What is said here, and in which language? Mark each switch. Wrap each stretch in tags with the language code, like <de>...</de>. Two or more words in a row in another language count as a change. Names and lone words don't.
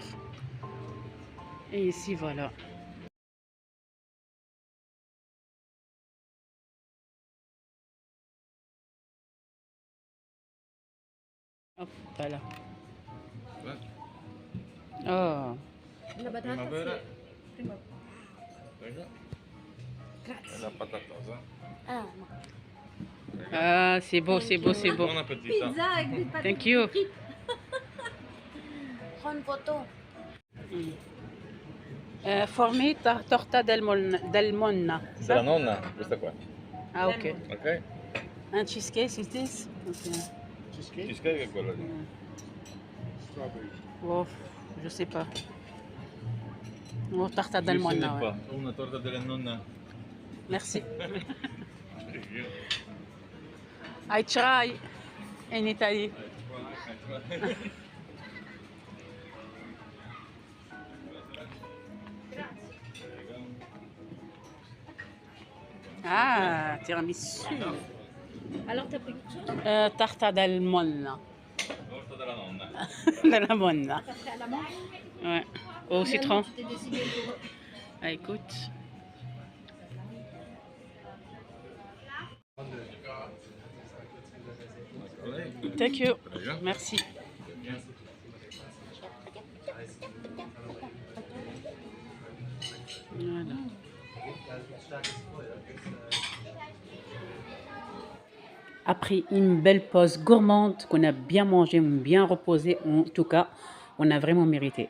<fr>Et ici, voilà. Hop, voilà. Oh.</fr> <it>La batata Primavera.</it> <fr>c'est...</fr> <it>Prima. Prego. Grazie. E la patatosa. Ah, no.</it> <fr>Ah, c'est beau, c'est beau, c'est beau.</fr> <it>Buon appetito.</it> <fr>Pizza avec des patates</fr> <en>Thank you.</en> <fr>frites. Prends une photo.</fr> <en>For me,</en> <it>torta del Monna. Della nonna, questa qua.</it> <fr>Ah, ok. Ok?</fr> <en>Un cheesecake, is this? Okay.</en> <it>Cheesecake è quello lì.</it> <fr>Oh, je sais pas.</fr> <it>Oh, torta del</it> <fr>Je sais</fr> <it>Monna, ouais.</it> <fr>pas.</fr> <it>Una torta della nonna.</it> <fr>Merci.</fr> <en>I try in Italy.</en> <it>Ah, tiramisu.</it> <fr>Alors, t'as pris quelque chose? Tarta del Monna. Torta della nonna. Della Monna. T'as pris à la menthe? Ouais. Au citron. Tu t'es décidé pour... Ah, écoute.</fr> <en>Thank you.</en> <it>Prego.</it> <fr>Merci. Voilà. Après une belle pause gourmande, qu'on a bien mangé, bien reposé, en tout cas, on a vraiment mérité.</fr>